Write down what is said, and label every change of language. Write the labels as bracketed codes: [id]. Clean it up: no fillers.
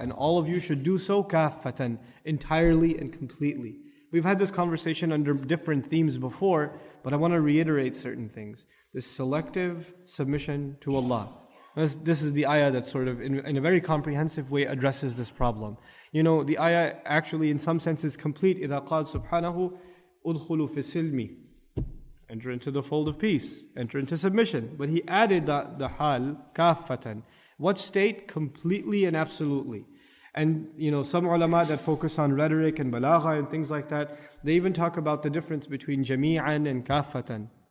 [en] And all of you should do so kaffatan, entirely and completely. We've had this conversation under different themes before, but I want to reiterate certain things. This selective submission to Allah. This is the ayah that sort of, in a very comprehensive way, addresses this problem. The ayah actually, in some sense, is complete. [ar] إِذَا قَالَ سُبْحَانَهُ أُدْخُلُوا فِي السِّلْمِ. [en] Enter into the fold of peace. Enter into submission. But he added the hal, kaffatan. What state? Completely and absolutely. And some ulama that focus on rhetoric and balagha and things like that, they even talk about the difference between jami'an and kaffatan.